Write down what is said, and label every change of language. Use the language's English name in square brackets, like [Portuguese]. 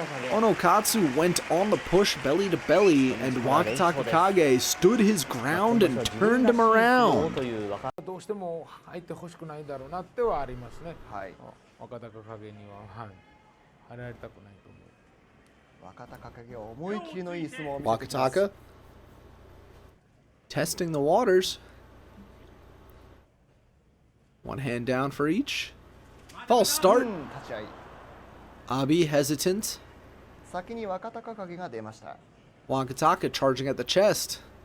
[English] Onokatsu went on the push belly to belly, and Wakatakakage stood his ground and turned him around. [Japanese] どうしても入ってほしくないだろうなってはありますね。はい。若隆景には、はい、入られたくないと思う。若隆景は思い切りのいい相撲を見せてきます。 Wakataka testing the waters. [English] One hand down for each. False start. Abi hesitant. [Japanese] 先に若隆景が出ました。 [English] Wakataka charging at the chest.